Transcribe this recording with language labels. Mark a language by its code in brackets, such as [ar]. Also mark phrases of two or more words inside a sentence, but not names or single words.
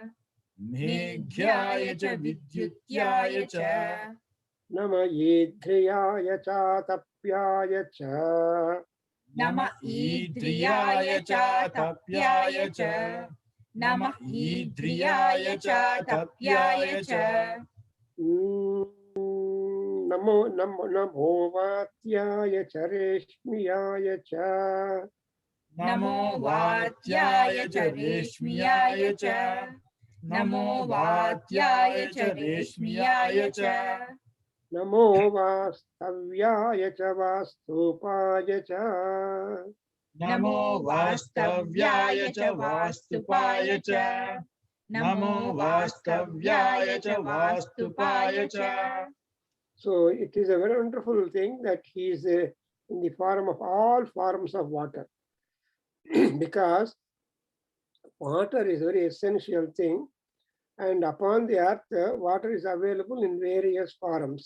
[sa] Meghyaya cha vidyutyaya cha. Nama yidhriyaya cha tapyaya cha. Namah idriyaya cha tapyaya cha. Namah idriyaya cha tapyaya cha. Namo vatyaya cha reshmiyaya cha. Namo vatyaya cha reshmiyaya cha. Namo vatyaya cha reshmiyaya cha. Namo vastavyaya cha vastupaya cha. Namo vastavyaya cha vastupaya cha. Namo vastavyaya cha vastupaya cha. [en] So it is a very wonderful thing that he is in the form of all forms of water. Because water is a very essential thing, and upon the earth, water is available in various forms.